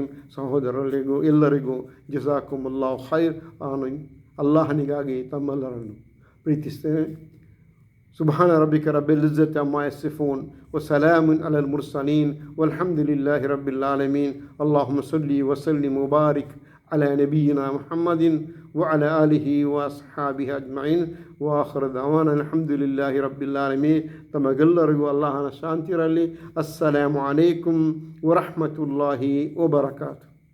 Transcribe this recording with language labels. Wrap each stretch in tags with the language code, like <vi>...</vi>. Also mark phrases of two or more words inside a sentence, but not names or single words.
<kn>ಸಹೋದರರಿಗೂ ಎಲ್ಲರಿಗೂ</kn> <ar>جزاكم الله خير.</ar> <kn>ನಾನು ಅಲ್ಲಾಹನಿಗಾಗಿ ತಮ್ಮೆಲ್ಲರನ್ನು ಪ್ರೀತಿಸ್ತೇನೆ.</kn> <ar>سبحان ربك رب العزة عما يصفون وسلام على المرسلين والحمد لله رب العالمين. اللهم صل وسلم بارك على نبينا محمد وعلى آله وأصحابه أجمعين وآخر دعوانا الحمد لله رب العالمين. تمغلرغو الله شانتيرالي. السلام عليكم ورحمة الله وبركاته.</ar>